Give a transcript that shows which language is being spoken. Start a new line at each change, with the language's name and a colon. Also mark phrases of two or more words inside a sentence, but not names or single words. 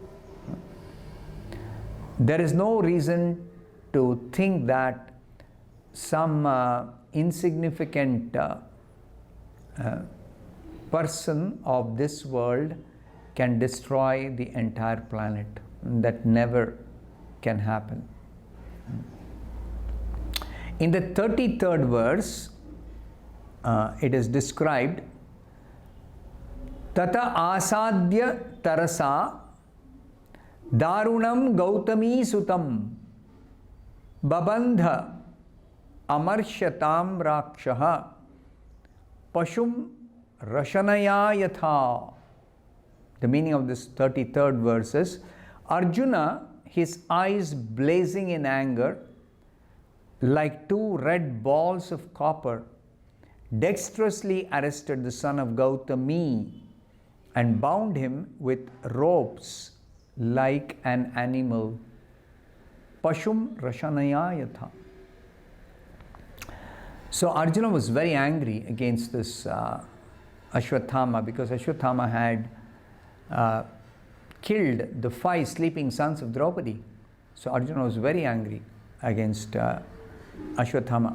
English: There is no reason to think that some insignificant person of this world can destroy the entire planet. That never can happen. In the 33rd verse, it is described,
Sanskrit: ततः आसाद्य तरसा दारुणं गौतमी सुतं बबन्ध अमर्षताम् राक्षः पशुं रशनया यथा.
English: The meaning of this 33rd verse is, Arjuna, his eyes blazing in anger, like two red balls of copper, dexterously arrested the son of Gautami and bound him with ropes like an animal.
Sanskrit: पशुं रशनया यथा.
English: So Arjuna was very angry against this Ashwatthama, because Ashwatthama had killed the 5 sleeping sons of Draupadi. So Arjuna was very angry against Ashwatthama.